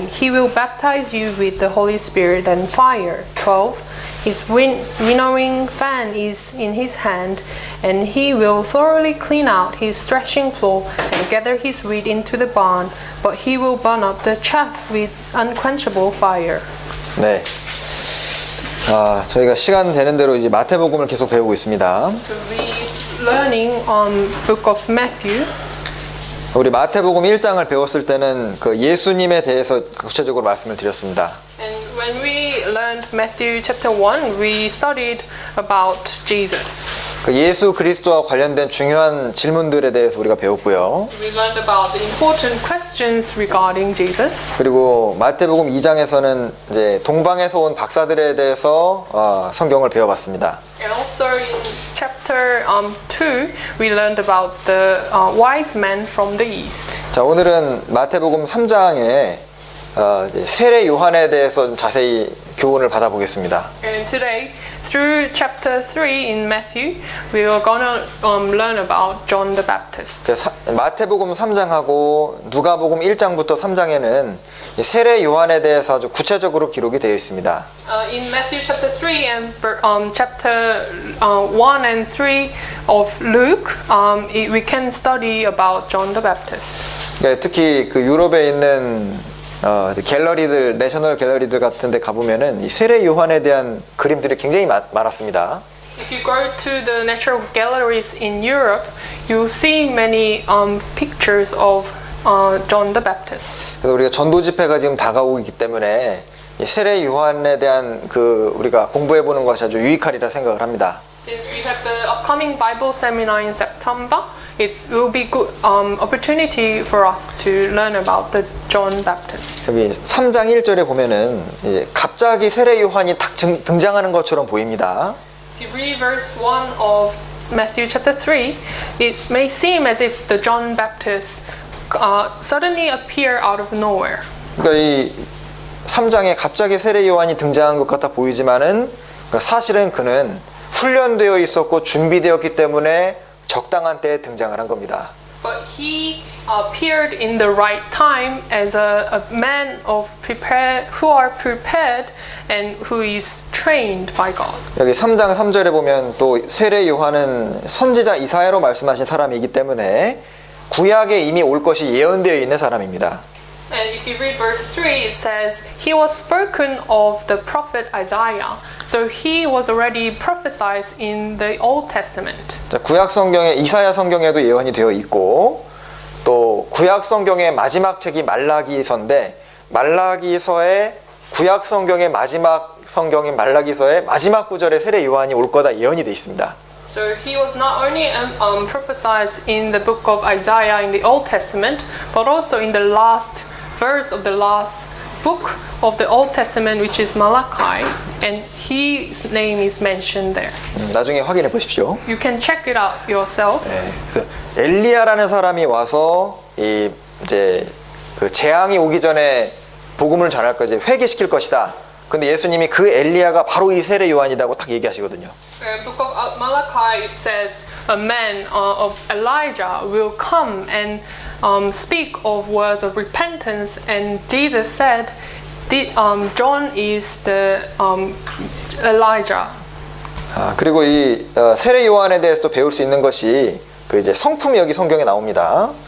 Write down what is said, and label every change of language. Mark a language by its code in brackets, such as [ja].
[en] He will baptize you with the Holy Spirit and fire. 12. His winnowing fan is in his hand, and he will thoroughly clean out his threshing floor and gather his wheat into the barn, but he will burn up the chaff with unquenchable fire. [ko] 네. 저희가 시간 되는 대로 이제 마태복음을 계속 배우고 있습니다. [en] So we learning on Book of Matthew. [ko] 우리 마태복음 1장을 배웠을 때는 그 예수님에 대해서 구체적으로 말씀을 드렸습니다. [en] And when we learned Matthew chapter 1, we studied about Jesus. [ko] 그 예수 그리스도와 관련된 중요한 질문들에 대해서 우리가 배웠고요. [en] We learned about the important questions regarding Jesus. [ko] 그리고 마태복음 2장에서는 이제 동방에서 온 박사들에 대해서 성경을 배워봤습니다. [en] And also in chapter 2, we learned about the wise men from the east. [ko] 자, 오늘은 마태복음 3장에 세례 요한에 대해서 좀 자세히 교훈을 받아보겠습니다. [en] And today, through chapter 3 in Matthew, we are gonna learn about John the Baptist. [ko] 마태복음 3장하고 누가복음 1장부터 3장에는 세례 요한에 대해서 아주 구체적으로 기록이 되어 있습니다. [en] In Matthew chapter 3 and chapter 1 and 3 of Luke, we can study about John the Baptist. [ko] 특히 그 유럽에 있는 갤러리들, 내셔널 갤러리들 같은 데 가보면은 이 세례 요한에 대한 그림들이 굉장히 많았습니다. [en] If you go to the natural galleries in Europe, you'll see many pictures of John the Baptist. [ko] 그래서 우리가 전도 집회가 지금 다가오고 있기 때문에 이 세례 요한에 대한 그 우리가 공부해 보는 것이 아주 유익하리라 생각을 합니다. [en] Since we have the upcoming Bible seminar in September, it will be good opportunity for us to learn about the John Baptist. [ko] 여기 3장 1절에 보면은 이제 갑자기 세례 요한이 딱 등장하는 것처럼 보입니다. [en] If you read verse 1 of Matthew chapter 3, it may seem as if the John Baptist suddenly appear out of nowhere. [ko] 그러니까 이 3장에 갑자기 세례 요한이 등장한 것 같아 보이지만은 사실은 그는 훈련되어 있었고 준비되었기 때문에 적당한 때에 등장을 한 겁니다. [en] But he appeared in the right time as a man of who are prepared and who is trained by God. [ko] 여기 3장 3절에 보면 또 세례 요한은 선지자 이사야로 말씀하신 사람이기 때문에 구약에 이미 올 것이 예언되어 있는 사람입니다. [en] And if you read verse 3, it says, He was spoken of the prophet Isaiah. So he was already prophesied in the Old Testament. [ko] 자, 구약 성경에 이사야 성경에도 예언이 되어 있고 또 구약 성경의 마지막 책이 말라기서인데 말라기서의 구약 성경의 마지막 성경인 말라기서의 마지막 구절에 세례 요한이 올 거다 예언이 되어 있습니다. [en] So he was not only prophesied in the book of Isaiah in the Old Testament, but also in the last verse of the last book of the Old Testament, which is Malachi, and his name is mentioned there. [ko] 나중에 확인해 보십시오. [en] You can check it out yourself. [ko] 네, 그래서 엘리야라는 사람이 와서 이제 그 재앙이 오기 전에 복음을 전할 것이 회개시킬 것이다. 근데 예수님이 그 엘리야가 바로 이 세례 요한이라고 딱 얘기하시거든요. [en] In the book of Malachi, it says a man of Elijah will come and speak of words of repentance, and Jesus said, John is the Elijah. [ko] 그리고 이 세례 요한에 대해서도 배울 수 있는 것이 그 이제 성품이 여기 성경에 나옵니다.